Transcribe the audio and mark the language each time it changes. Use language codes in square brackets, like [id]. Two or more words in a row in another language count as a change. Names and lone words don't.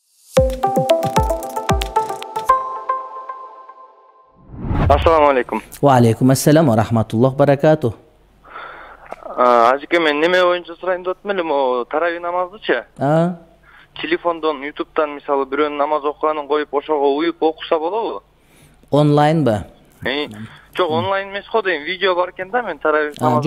[ar] السلام عليكم. وعليكم السلام ورحمة الله وبركاته. [ky] Ажыке мен неме боюнча сурайын деп атам элем, о тарави намаздычы. Телефондон, YouTube'дан мисалы бирөөнүн намаз окуганын коюп ошого уюп окуса болобу? Онлайн ба? Жок, онлайн эмес го дейм, видео бар экен да, мен тарави намаз